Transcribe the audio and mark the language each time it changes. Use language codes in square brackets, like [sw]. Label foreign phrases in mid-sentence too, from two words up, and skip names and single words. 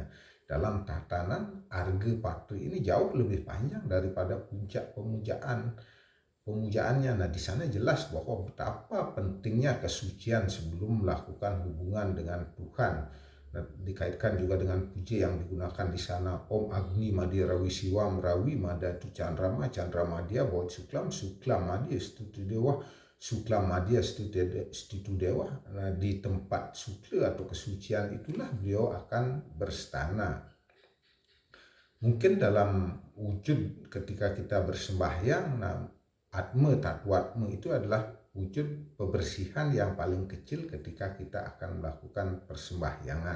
[id] Dalam tatanan arga patra ini jauh lebih panjang daripada puncak pemujaannya. Nah, di sana jelas bahwa betapa pentingnya kesucian sebelum melakukan hubungan dengan Tuhan. Nah, dikaitkan juga dengan puja yang digunakan di sana. [sa] Om Agni Madya Rawi Siwam Rawi Madatu Chandrama Chandramadya Baut Suklam Suklam Madya Stutu Dewa Suklam Madya Stutu Dewa. [id] Nah, di tempat sukla atau kesucian itulah beliau akan berstana. Mungkin dalam wujud ketika kita bersembahyang, nah, Atma Tatwatma itu adalah wujud pembersihan yang paling kecil ketika kita akan melakukan persembahyangan.